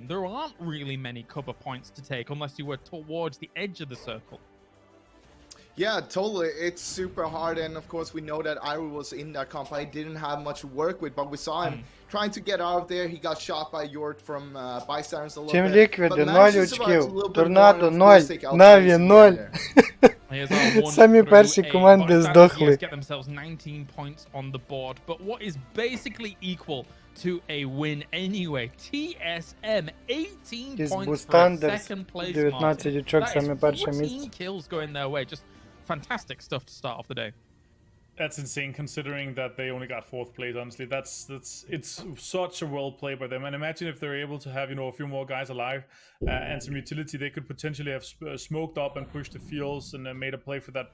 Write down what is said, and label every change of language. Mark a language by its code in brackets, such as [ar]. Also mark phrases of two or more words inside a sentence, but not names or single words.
[en] There aren't really many cover points to take unless you were towards the edge of the circle. Yeah, totally. It's super hard, and of course we know that Iroh was in that comp. I didn't have much to work with, but we saw him trying to get out of there. He got shot by Yort from Bystanders a little Team bit. [uk] Liquid 0 очків, Торнадо 0, Наві 0. Самі перші команди здохли. [en] Get themselves 19 points on the board, but what is basically equal to a win anyway. TSM 18 points for a second place. [uk] 19 очок, саме перше місце. [en] 14 kills going their way. Just fantastic stuff to start off the day. That's insane, considering that they only got 4th place. Honestly, it's such a well play by them. And imagine if they're able to have a few more guys alive and some utility, they could potentially have smoked up and pushed the fields and made a play for that.